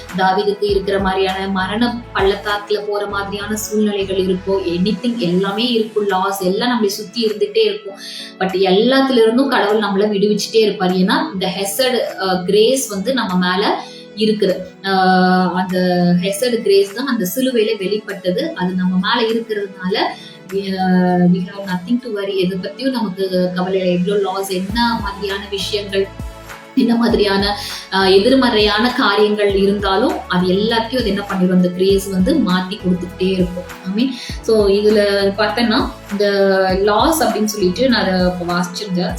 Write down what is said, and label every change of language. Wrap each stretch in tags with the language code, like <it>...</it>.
<ta>தாவீதுக்கு இருக்கிற மாதிரியான மரண பள்ளத்தாக்குல போற மாதிரியான சூழ்நிலைகள் இருக்கும். எனிதிங் எல்லாமே இருக்கும், லாஸ் எல்லாம் நம்மளை சுத்தி இருந்துட்டே இருக்கும். பட் எல்லாத்துல இருந்தும் கடவுள் நம்மளை விடுவிச்சுட்டே இருப்பார். ஏன்னா இந்த ஹெசட் கிரேஸ் வந்து நம்ம மேல இருக்குது. அந்த ஹெசட் கிரேஸ் தான் அந்த சிலுவையில வெளிப்பட்டது. அது நம்ம மேல இருக்கிறதுனால</ta> <en>we have nothing to worry.</en> <ta>எதை பத்தியும் நமக்கு கவலை இல்லை. எவ்வளவு லாஸ், என்ன மாதிரியான விஷயங்கள், என்ன மாதிரியான எதிர்மறையான காரியங்கள் இருந்தாலும் அது எல்லாத்தையும் அது என்ன பண்ணிடும், அந்த கிரேஸ் வந்து மாத்தி கொடுத்துக்கிட்டே இருக்கும். ஐ மீன் ஸோ இதுல பார்த்தேன்னா இந்த லாஸ் அப்படின்னு சொல்லிட்டு நான் அதை வாசிச்சிருந்தேன்.</ta>